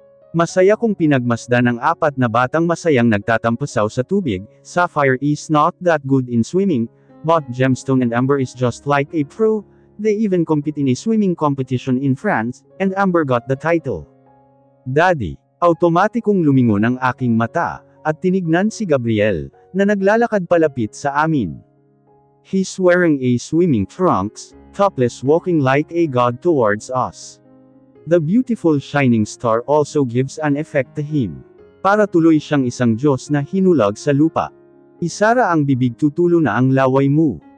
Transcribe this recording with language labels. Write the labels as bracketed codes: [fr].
[tl] Masaya kong pinagmasdan ang apat na batang masayang nagtatampasaw sa tubig. [en] Sapphire is not that good in swimming, but Gemstone and Amber is just like a pro. They even compete in a swimming competition in France, and Amber got the title. "Daddy." [tl] Automatikong lumingon ang aking mata, at tinignan si Gabriel, na naglalakad palapit sa amin. [en] He's wearing a swimming trunks, topless walking like a god towards us. The beautiful shining star also gives an effect to him. [tl] Para tuloy siyang isang Diyos na hinulag sa lupa. "Isara ang bibig, tutulo na ang laway mo."